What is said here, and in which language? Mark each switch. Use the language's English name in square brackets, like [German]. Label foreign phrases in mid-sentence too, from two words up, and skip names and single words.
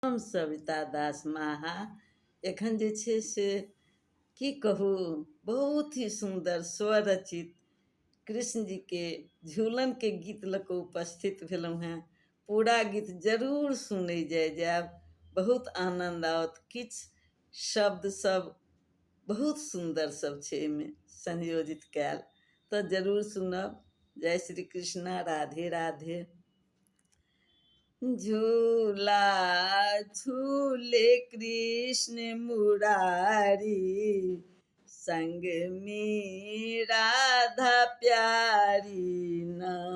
[Maithili] हम सविता दास माहा एखन जे छै से की कहू, बहुत ही सुन्दर स्वरचित कृष्ण जी के झूलन के गीत लऽ कऽ उपस्थित भेलहुँ हेँ। पूरा गीत जरूर सुनै जायब, बहुत आनन्द आओत। किछु शब्द सब बहुत सुन्दर सब छै एहिमे संयोजित कयल, तऽ जरूर सुनब। जय श्री कृष्णा, राधे राधे। झूला झूले कृष्ण मुरारी, संग में राधा प्यारी ना।